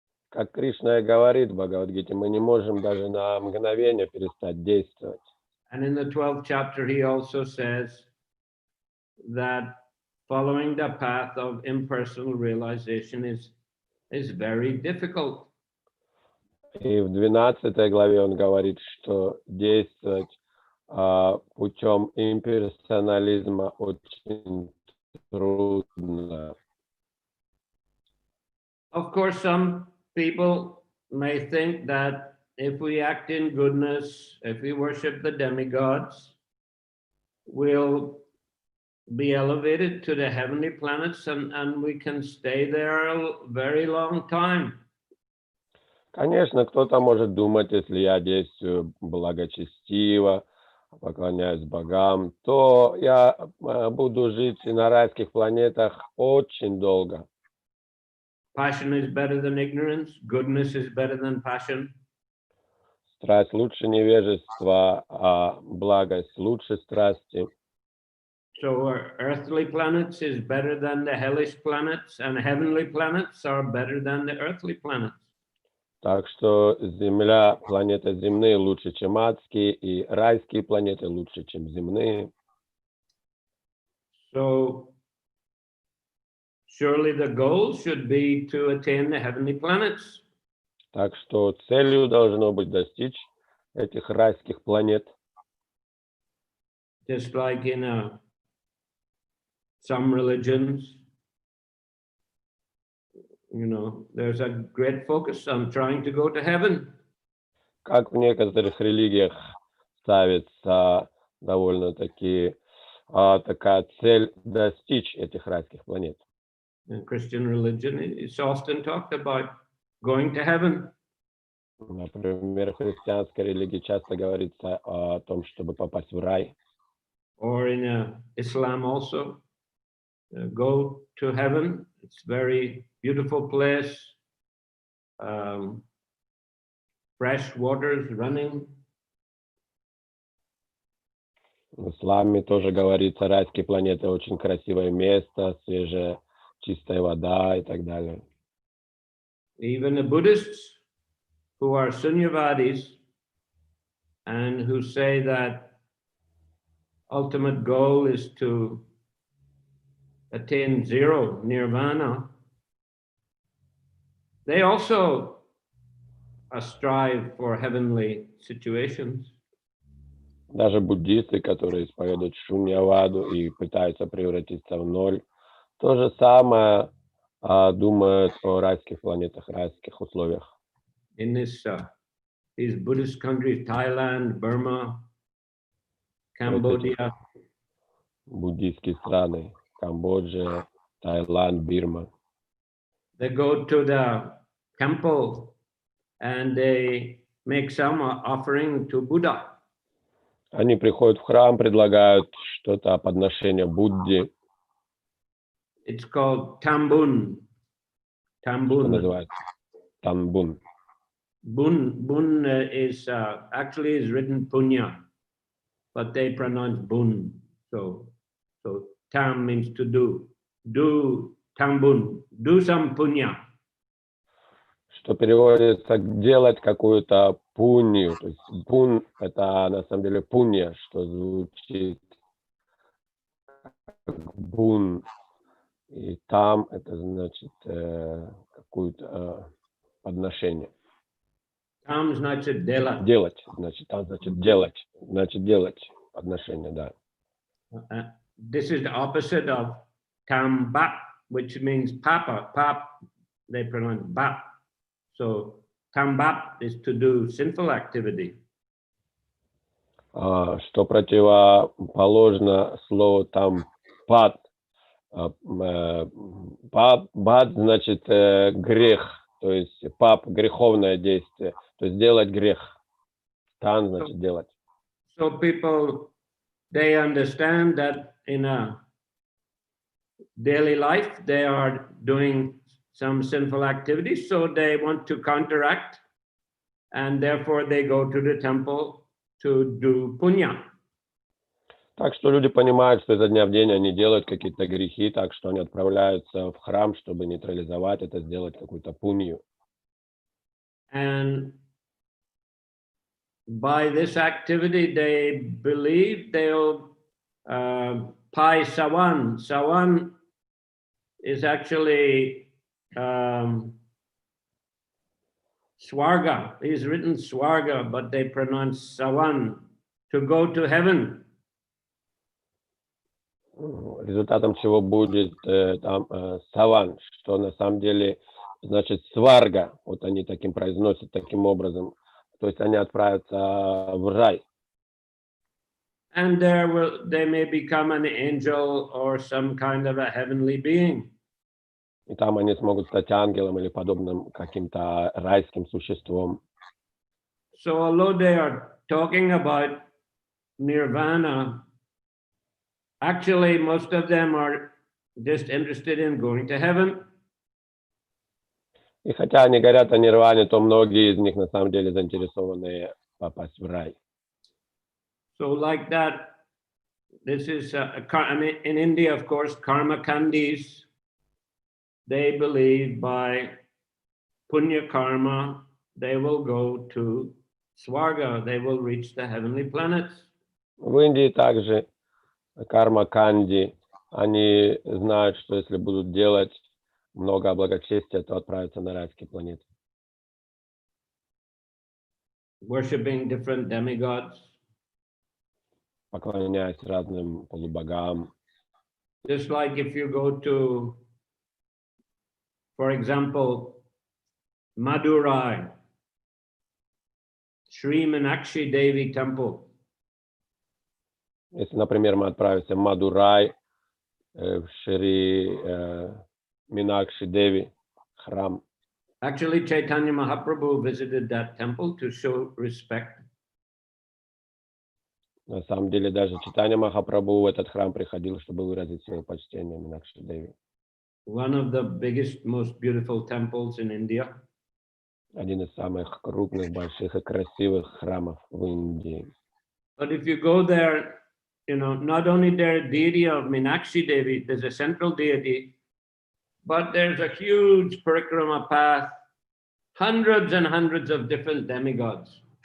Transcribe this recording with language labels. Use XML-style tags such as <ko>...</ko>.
<ru>Как Кришна и говорит в Бхагавад-гите, мы не можем даже на мгновение перестать действовать.</ru> <en>And in the 12th chapter, he also says that following the path of impersonal realization is very difficult.</en> <ru>И в 12 главе он говорит, что действовать путем имперсонализма очень трудно.</ru> <en>Of course, some people may think that if we act in goodness, if we worship the demigods, we'll be elevated to the heavenly planets and we can stay there a very long time.</en> <ru>Конечно, кто-то может думать, если я действую благочестиво, поклоняюсь богам, то я буду жить на райских планетах очень долго.</ru> <en>Passion is better than ignorance. Goodness is better than passion.</en> <ru>Страсть лучше невежества, а благость лучше страсти.</ru> <en>So our earthly planets is better than the hellish planets, and heavenly planets are better than the earthly planets.</en> <ru>Так что Земля, планеты земные лучше, чем адские, и райские планеты лучше, чем земные.</ru> <en>So surely the goal should be to attain the heavenly planets.</en> <ru>Так что целью должно быть достичь этих райских планет.</ru> <en>Just like in some religions, you know, there's a great focus on trying to go to heaven.</en> <ru>Как в некоторых религиях ставится довольно-таки такая цель достичь этих райских планет.</ru> <en>In Christian religion, it's often talked about going to heaven.</en> <ru>Например, в христианской религии часто говорится о том, чтобы попасть в рай.</ru> <en>Or in Islam also, go to heaven. It's a very beautiful place. Fresh waters running.</en> <ru>В исламе тоже говорится, райские планеты очень красивое место, свежая, чистая вода и так далее.</ru> <en>Even the Buddhists who are Sunyavadis and who say that ultimate goal is to attain zero, nirvana, they also strive for heavenly situations.</en> <ru>Даже буддисты, которые исповедуют шуньяваду и пытаются превратиться в ноль, то же самое думают о райских планетах, райских условиях.</ru> <en>In these Buddhist countries, Thailand, Burma, Cambodia,</en> <ru>Буддийские страны, Камбоджа, Таиланд, Бирма.</ru> <en>they go to the temple and they make some offering to Buddha.</en> <ru>Они приходят в храм, предлагают что-то подношение Будде,</ru> <en>It's called tambun.</en> <ru>что</ru> <en>Tambun.</en> <ru>называется танбун.</ru> <en>Bun is actually is written punya, but they pronounce bun. So tam means to do. Do tambun. Do some punya.</en> <ru>Что переводится делать какую-то пунью. То есть пун — это на самом деле пунья, что звучит как бун. И там это значит какое-то подношение. Tam значит делать. Делать, значит, там значит делать подношение, да.</ru> <en>This is the opposite of tambap, which means papa. Pap, they pronounce bap. So tambap is to do sinful activity.</en> <ru>Что противоположно слову там пад. Бад значит грех, то есть пап — греховное действие, то есть делать грех. Тан значит делать.</ru> <en>So people, they understand that in a daily life they are doing some sinful activities, so they want to counteract, and therefore they go to the temple to do punya.</en> <ru>Так что люди понимают, что изо дня в день они делают какие-то грехи, так что они отправляются в храм, чтобы нейтрализовать это, сделать какую-то пунью.</ru> <en>And by this activity, they believe they'll</en> <th>pai sawan.</th> <en>Sawan is actually swarga. It's written swarga, but they pronounce sawan, to go to heaven.</en> <ru>Результатом чего будет там саван, что на самом деле значит сварга. Вот они таким произносят, таким образом. То есть они отправятся в рай.</ru> <en>And they may become an angel or some kind of a heavenly being.</en> <ru>И там они смогут стать ангелом или подобным каким-то райским существом.</ru> <en>So although they are talking about nirvana, actually most of them are just interested in going to heaven.</en> <ru>И хотя они говорят о нирване, то многие из них на самом деле заинтересованы попасть в рай.</ru> <en>So like that, this is, in India, of course, karma kandis, they believe by punya karma, they will go to swarga, they will reach the heavenly planets.</en> <ru>В Индии также карма канди, они знают, что если будут делать много благочестия, то отправятся на райские планеты.</ru> <en>Worshipping different demigods.</en> <ru>Поклоняясь разным полубогам.</ru> <en>Just like if you go to, for example, Madurai, Sri Meenakshi Devi Temple.</en> <ru>Если, например, мы отправимся в Мадурай, в Шри Мeenakshi Деви храм.</ru> <en>Actually, Chaitanya Mahaprabhu visited that temple to show respect.</en> <ru>На самом деле, даже Чайтанья Махапрабху в этот храм приходил, чтобы выразить свое почтение Мeenakshi Деви.</ru> <en>One of the biggest, most beautiful temples in India.</en> <ru>Один из самых крупных, больших и красивых храмов в Индии.</ru> <en>But if you go there, you know, not only there deity of Meenakshi Devi, there's a central deity, but there's a huge parikrama path, hundreds and hundreds of different demigods.</en>